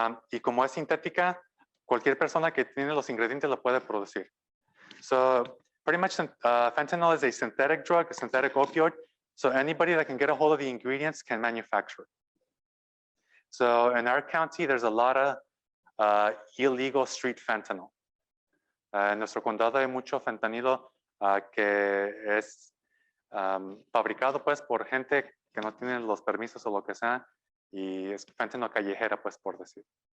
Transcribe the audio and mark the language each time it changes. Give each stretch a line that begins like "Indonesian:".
Spanish: Y como es sintética, cualquier persona que tiene los ingredientes lo puede producir.
English: So pretty much fentanyl is a synthetic drug, a synthetic opioid. So anybody that can get a hold of the ingredients can manufacture it. So in our county, there's a lot of illegal street fentanyl.
Spanish: En nuestro condado hay mucho fentanilo que es fabricado pues por gente que no tiene los permisos o lo que sea, y es fentanyl callejera pues por decir.